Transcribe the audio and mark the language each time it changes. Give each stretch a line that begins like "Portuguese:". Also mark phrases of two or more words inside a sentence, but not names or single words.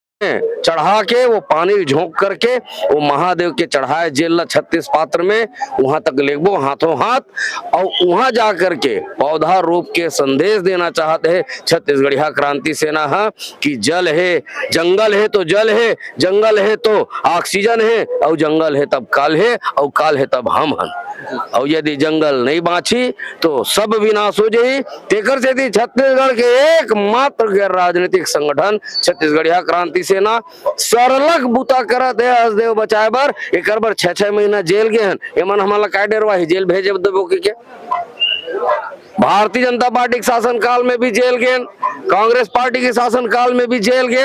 Chhattisgarhi: चढ़ा के वो पानी झोंक करके वो महादेव के चढ़ाए जेल 36 पात्र में वहां तक लेगबो हाथों हाथ और वहां जा करके पौधा रूप के संदेश देना चाहते हैं छत्तीसगढ़िया क्रांति सेना है कि जल है, जंगल है तो जल है, जंगल है तो ऑक्सीजन है और जंगल है तब काल है और काल है तब हम हन। और यदि जंगल नहीं बाँची तो सब विनाश हो जाई। तेकर से छत्तीसगढ़ के एकमात्र गैर राजनीतिक संगठन छत्तीसगढ़िया क्रांति सेना सरलग बुता करत है हसदेव बचाए बर। एकर बर 6-6 महीना जेल गए हन। एमन हमला काय डरवा जेल भेजे देबो के क्या? भारतीय जनता पार्टी के शासन काल में भी जेल गए, कांग्रेस पार्टी के शासन काल में भी जेल गए।